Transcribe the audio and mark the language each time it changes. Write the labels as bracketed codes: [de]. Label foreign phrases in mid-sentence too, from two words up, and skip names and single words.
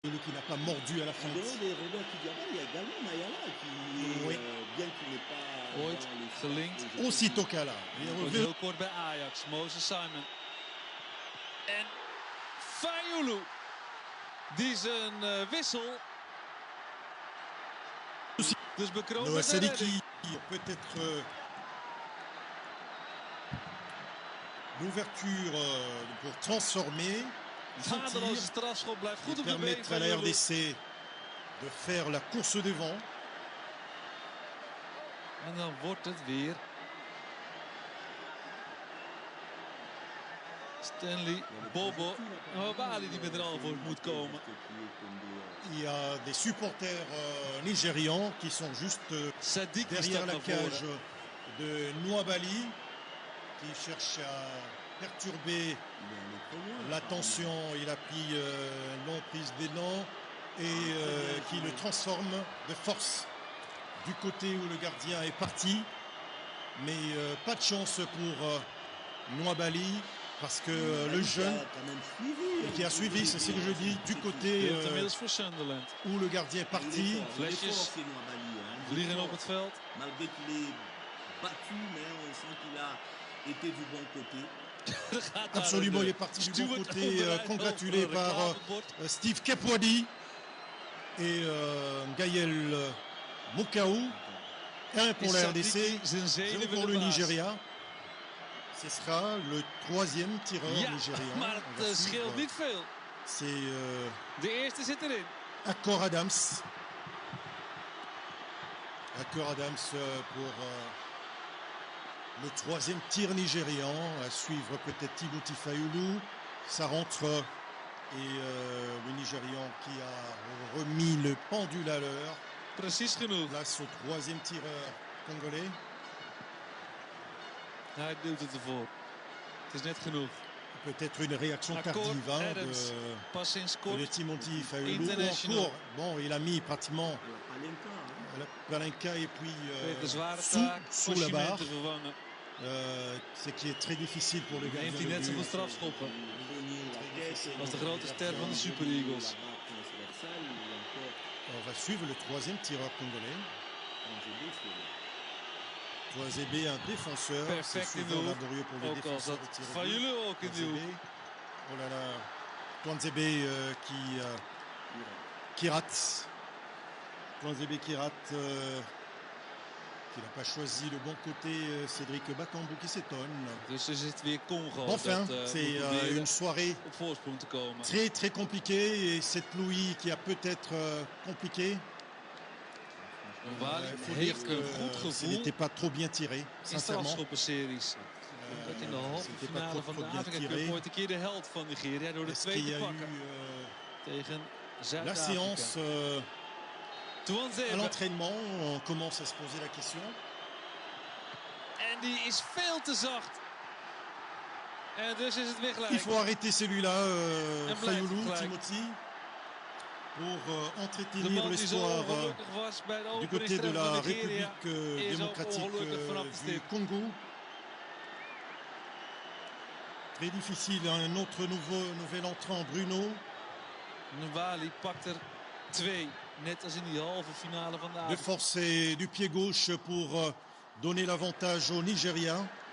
[fr] qui n'a pas mordu à la fin. En dehors de Robert Kidiaba, il y a également Mayala qui, oui. bien qu'il n'est pas [nl] ooit gelinkt. [fr] Aussitôt Kala. [nl] Wordt heel kort bij Ajax. Moses Simon. En Fayulu. Die zijn wissel. Dus bekroond Noah met een Sadiki, redding. [fr] peut-être l'ouverture pour transformer. [nl] Vaderloze strafschop blijft goed op de been [fr] Permettre à [nl] van [fr] la Lulu. RDC de faire la course devant. [nl] En dan wordt het weer Stanley Bobo Nwabali die met een antwoord moet komen. [fr] Il y a des supporters nigérians qui sont juste [nl] Sadiq die [fr] derrière [nl] stapt [fr] la [nl] naar [fr] cage [nl] voren. [fr] de Nwabali qui cherche à perturber l'attention. Il a pris longue prise d'élan et qui le transforme de force du côté où le gardien est parti. Mais pas de chance pour Nwabali parce que le jeune qui a suivi, c'est ce que je dis, du côté [nl] Speelt inmiddels voor Sunderland. [fr] où le gardien est parti. [nl] Flesjes vliegen op het veld. [fr] Malgré qu'il est battu, mais on sent qu'il a été du bon côté. [nl] Er gaat daar [fr] Absolument, [nl] een [fr] il est parti du bon [nl] steward [fr] côté, [nl] overeind [fr] congratulé [nl] over een [fr] par [nl] reclamebord. [fr] Steve Kepwadi et Gaël Mokaou. 1 pour la RDC, [nl] Zijn [fr] 0 [nl] zenuwen [fr] pour [nl] de [fr] le [nl] baas. [fr] Nigeria. Ce sera le 3e tireur [nl] Ja, [fr] nigérian. [nl] maar [fr] On va [nl] het [fr] suivre. [nl] scheelt niet veel. [fr] C'est [nl] De eerste zit erin. [fr] Akor Adams. Akor Adams pour le 3e tir nigérian. À suivre peut-être Timothy Fayulu. Ça rentre. Et le Nigérian qui a remis le pendule à l'heure. [nl] Precies genoeg. [fr] Place au 3e tireur congolais. [nl] Hij duwt het ervoor. Het is net genoeg. [fr] Peut-être une réaction [nl] Akor [fr] tardive hein, [nl] Adams. Pas sinds de kort. [fr] Timothy Fayulu. [nl] International. [fr] Encore, bon, il a mis pratiquement la Palenka et puis [nl] Kreeg de zware [fr] sous [nl] taak [fr] la barre. [nl] Osimhen te vervangen. [fr] Ce qui est très difficile pour le [nl] Neemt [fr] gardien [nl] hij [fr] de [nl] net zoveel [fr] but. [nl] strafschoppen als de grote ster van de Super Eagles. [fr] On va suivre le 3e tireur congolais. Toizébé, un défenseur. C'est [nl] Perfect in de [fr] souvent [nl] hoek. [fr] laborieux pour les [nl] Ook al [fr] défenseurs [nl] zat [fr] de tirer. [nl] Fayulu ook in de hoek. [fr] Oh là là. Toinzébé qui rate. Toinzébé qui rate. Qui n'a pas choisi le bon côté. Cédric Bakambu qui s'étonne. [nl] Dus is het weer Congo [fr] Enfin, [nl] dat [fr] c'est [nl] moet proberen [fr] une soirée [nl] op voorsprong te komen. [fr] très très compliquée. Et cette pluie qui a peut-être compliqué. [nl] Nwabali [fr] Il faut [nl] heeft [fr] dire [nl] een [fr] que [nl] goed [fr] ce [nl] gevoel [fr] n'était pas trop bien tiré, [nl] in [fr] sincèrement. [nl] strafschoppenseries. Omdat in de halve [fr] c'était pas [nl] finale [fr] trop [nl] van de [fr] bien [nl] Afrika [fr] tiré. [nl] Cup ooit een keer de held van Nigeria door de [fr] Est-ce qu'il y [nl] twee [fr] a [nl] te [fr] eu [nl] pakken tegen [fr] la [nl] Zuid-Afrika. [fr] séance à [nl] Tuanzebe. [fr] l'entraînement? On commence à se poser la question. [nl] En die is veel te zacht. En dus is het weer gelijk. [fr] Il faut arrêter celui-là, [nl] En blijft [fr] Fayulu, [nl] gelijk. [fr] Timothy, pour [nl] De [fr] entretenir [nl] man die zo [fr] l'espoir [nl] ongelukkig was bij de [fr] du côté de [nl] openingstreffer [fr] la [nl] van Nigeria [fr] République [nl] is ook [fr] démocratique [nl] ongelukkig vanaf de [fr] du [nl] stip. [fr] Congo. Très difficile, un autre nouvel entrant, Bruno. [nl] Nwabali pakt er 2. Net als in die halve finale van de [fr] De [nl] avond. [fr] force et du pied gauche pour donner l'avantage au Nigeria.